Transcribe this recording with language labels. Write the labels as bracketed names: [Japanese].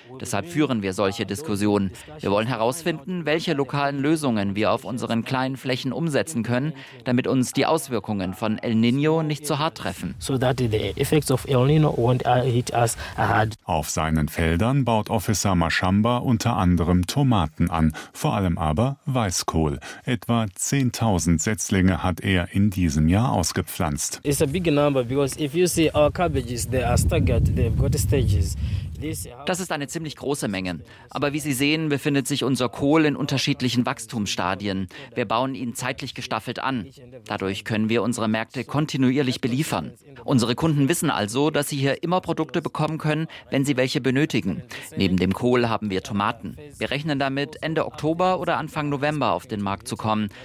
[German] Deshalb führen wir solche Diskussionen. Wir wollen herausfinden, welche lokalen Lösungen wir auf unseren kleinen Flächen umsetzen können, damit uns die Auswirkungen von El Niño nicht so hart treffen. Auf seinen Feldern baut Officer Mashamba unter anderem Tomaten an, vor allem aber Weißkohl. Etwa 10.000 Setzlinge hat er in diesem Jahr ausgepflanzt. [English] It's a big number because if you see our cabbages, they are staggered, they've got stages. [German] Das ist eine ziemlich große Menge. Aber wie Sie sehen, befindet sich unser Kohl in unterschiedlichen Wachstumsstadien. Wir bauen ihn zeitlich gestaffelt an. Dadurch können wir unsere Märkte kontinuierlich beliefern. Unsere Kunden wissen also, dass sie hier immer Produkte bekommen können, wenn sie welche benötigen. Neben dem Kohl haben wir Tomaten. Wir rechnen damit, Ende Oktober oder Anfang November auf den Markt zu kommen.